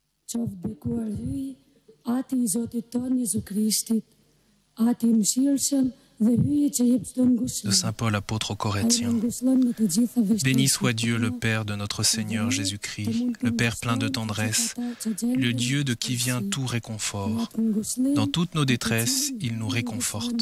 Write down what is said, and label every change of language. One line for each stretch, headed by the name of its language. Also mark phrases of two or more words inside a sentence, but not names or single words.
Albanian: qoftë bekuar hyj, ati I Zotit ton Jezu Krishtit, ati I mëshirshëm dhe hyje që jep çdo ngushëllim.
French: De Saint Paul, apôtre aux Corinthiens. Béni soit Dieu, le Père de notre Seigneur Jésus-Christ, le Père plein de tendresse, le Dieu de qui vient tout réconfort. Dans toutes nos détresses, il nous réconforte.